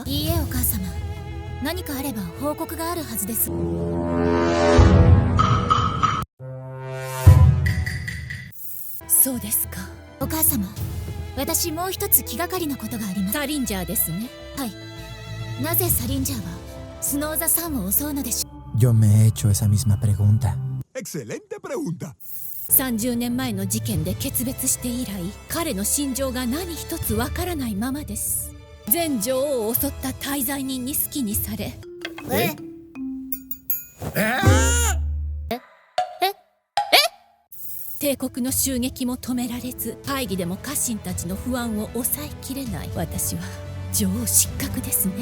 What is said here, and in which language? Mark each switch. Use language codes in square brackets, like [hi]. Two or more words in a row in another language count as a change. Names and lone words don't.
[ja] いいえお母様、何かあれば報告があるはずです。そうですか。お母様、私もう一つ気がかりなことがあります。サリンジャーですね。はい。なぜサリンジャーはスノーザさんを襲うのでしょう。 [es] Yo me he hecho esa misma pregunta. Excelente pregunta. [ja] 30 年前の事件で決別して以来、彼の心情が何一つわからないままです。全女王を襲った大罪人に好きにされ、帝国の襲撃も止められず、会議でも家臣たちの不安を抑えきれない私は女王失格ですね。